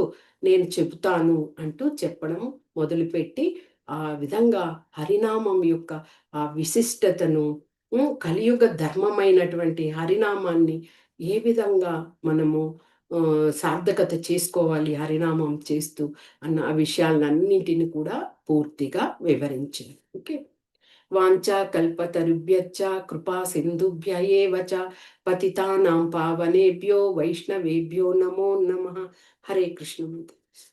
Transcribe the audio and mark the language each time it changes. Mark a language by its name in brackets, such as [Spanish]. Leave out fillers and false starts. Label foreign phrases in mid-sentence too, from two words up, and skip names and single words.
[Telugu] నేను చెబుతాను అంటూ చెప్పడం మొదలుపెట్టి, ఆ విధంగా హరినామం యొక్క ఆ విశిష్టతను, కలియుగ ధర్మమైనటువంటి హరినామాన్ని ఏ విధంగా మనము సార్థకత చేసుకోవాలి హరినామం చేస్తూ అన్న ఆ విషయాలన్నింటిని కూడా పూర్తిగా వివరించింది. ఓకే. [Sanskrit] వాంఛా కల్పతరుభ్యశ్చ కృపా సింధుభ్య ఏవ చ పతితానాం పావనేభ్యో వైష్ణవేభ్యో నమో నమః. హరే కృష్ణ.